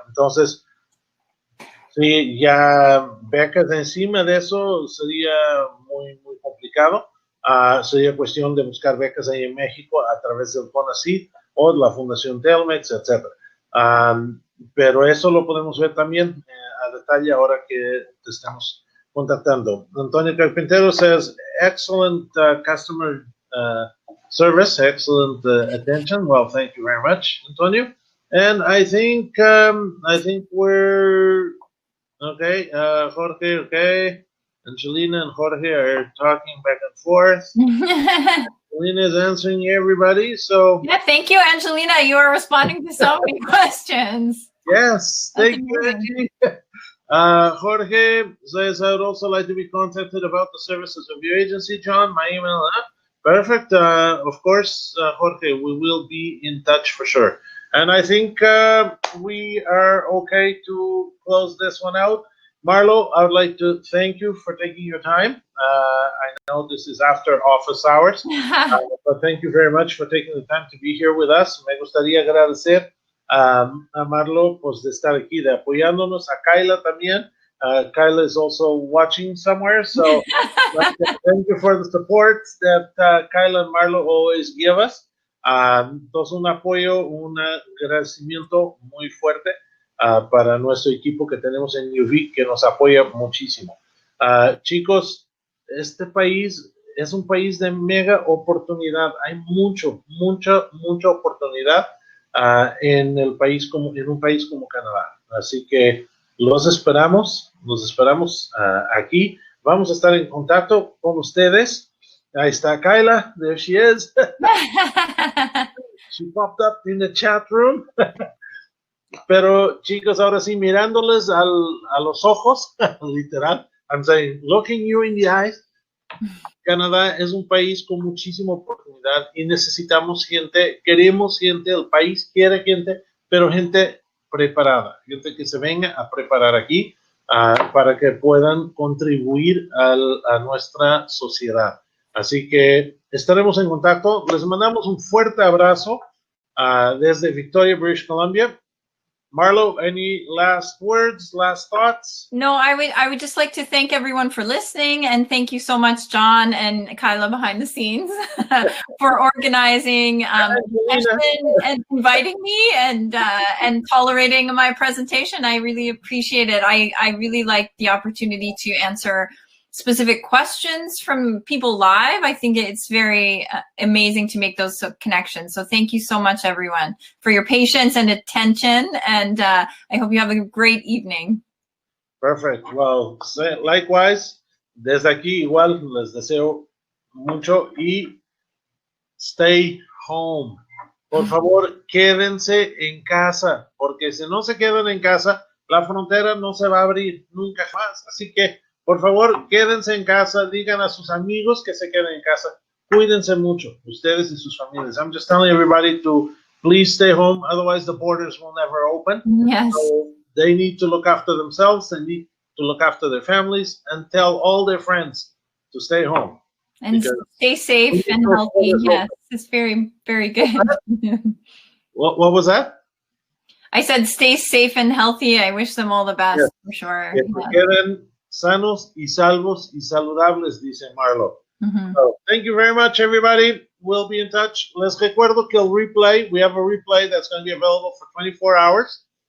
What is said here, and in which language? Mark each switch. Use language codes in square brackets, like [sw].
[es] Entonces, sí, ya becas encima de eso sería muy, muy complicado. Sería cuestión de buscar becas ahí en México a través del CONACYT o de la Fundación Telmex, etc. Pero eso lo podemos ver también a detalle ahora que te estamos contactando. [en] Antonio Carpintero says, excellent customer service, excellent attention. Well, thank you very much, Antonio. And I think we're okay. Jorge, okay. Angelina and Jorge are talking back and forth. Angelina is answering everybody, so. Yeah, thank you, Angelina. You are responding to so many questions. Yes, thank you, Angie. Jorge says, I would also like to be contacted about the services of your agency, John. My email, perfect. Of course, Jorge, we will be in touch for sure. And I think we are okay to close this one out. Marlo, I would like to thank you for taking your time. I know this is after office hours, but thank you very much for taking the time to be here with us. [es] Me gustaría agradecer a Marlo pues, de estar aquí, de apoyándonos, a Kyla también. [en] Kyla is also watching somewhere, so thank you for the support that Kyla and Marlo always give us. [es] Entonces, un apoyo, un agradecimiento muy fuerte para nuestro equipo que tenemos en U-Vic, que nos apoya muchísimo. Chicos, este país es un país de mega oportunidad. Hay mucha oportunidad en un país como Canadá. Así que los esperamos aquí. Vamos a estar en contacto con ustedes. Ahí está Kyla. [en] There she is. She popped up in the chat room. [es] Pero chicos, ahora sí, mirándoles a los ojos, literal, [en] I'm saying, looking you in the eyes, [es] Canadá es un país con muchísima oportunidad y necesitamos gente, queremos gente, el país quiere gente, pero gente preparada, gente que se venga a preparar aquí para que puedan contribuir a nuestra sociedad. Así que estaremos en contacto. Les mandamos un fuerte abrazo desde Victoria, British Columbia. [en] Marlo, any last words, last thoughts? No, I would just like to thank everyone for listening, and thank you so much, John and Kyla behind the scenes, for organizing and inviting me and tolerating my presentation. I really appreciate it. I really like the opportunity to answer specific questions from people live. I think it's very amazing to make those connections. So thank you so much, everyone, for your patience and attention. And I hope you have a great evening. Perfect. Well, likewise, [es] desde aquí igual les deseo mucho y [en] stay home. [es] Por favor, quédense en casa, porque si no se quedan en casa, la frontera no se va a abrir nunca más. Así que por favor, quédense en casa, digan a sus amigos que se queden en casa. Cuídense mucho, ustedes y sus familias. [en] I'm just telling everybody to please stay home, otherwise the borders will never open. Yes. So they need to look after themselves, they need to look after their families, and tell all their friends to stay home. And stay safe and healthy. Yes, it's very, very good. What was that? I said stay safe and healthy. I wish them all the best, for sure. [es] Que se queden sanos y salvos y saludables, dice Marlo. [en] So, thank you very much, everybody. We'll be in touch. [es] Les recuerdo que el replay, [en] we have a replay that's going to be available for 24 hours.